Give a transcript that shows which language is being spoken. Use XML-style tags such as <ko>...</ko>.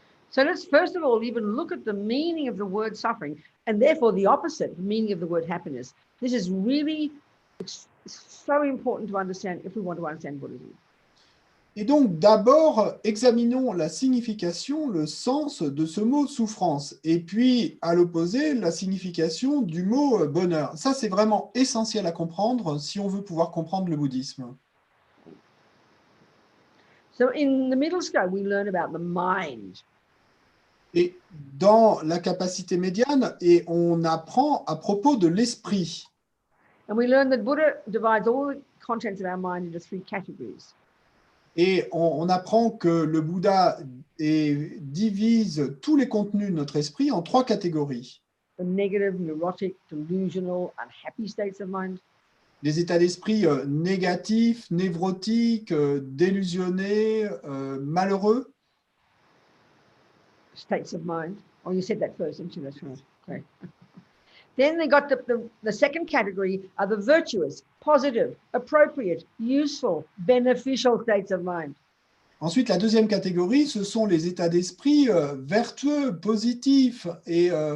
<en>So let's first of all even look at the meaning of the word suffering, and therefore the opposite, the meaning of the word happiness. This is really so important to understand if we want to understand Buddhism.</en> <fr>Et donc, d'abord, examinons la signification, le sens de ce mot souffrance, et puis, à l'opposé, la signification du mot bonheur. Ça, c'est vraiment essentiel à comprendre si on veut pouvoir comprendre le bouddhisme.</fr> <en>So in the middle scope, we learn about the mind.</en> <fr>Et dans la capacité médiane, et on apprend à propos de l'esprit.</fr> <en>And we learn that Buddha divides all the contents of our mind into 3 categories.</en> <fr>Et on apprend que le Bouddha divise tous les contenus de notre esprit en 3 catégories.</fr> <en>The negative, neurotic, delusional, unhappy states of mind.</en> <fr>Les états d'esprit négatifs, névrotiques, délusionnés, malheureux.</fr> <en>States of mind. Oh, you said that first, didn't you? That's right. Great. Then they got the second category are the virtuous, positive, appropriate, useful, beneficial states of mind.</en> <fr>Ensuite, la deuxième catégorie, ce sont les états d'esprit vertueux, positifs et</fr>